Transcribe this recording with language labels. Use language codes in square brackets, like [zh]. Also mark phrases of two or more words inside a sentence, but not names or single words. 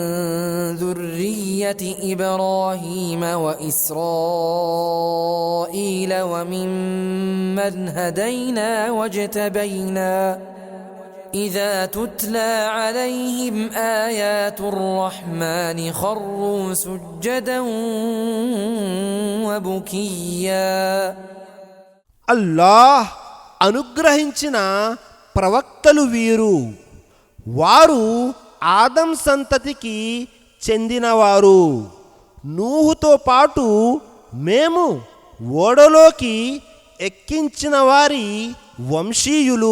[ar] ذرية إبراهيم وإسرائيل وممن هدينا واجتبينا إذا تتلى عليهم آيات الرحمن خروا سجدا وبكيا [te] అల్లాహ్ అనుగ్రహించిన ప్రవక్తలు వీరు. వారు ఆదం సంతతికి చెందినవారు. నూహుతో పాటు మేము ఓడలోకి ఎక్కించిన వారి వంశీయులు.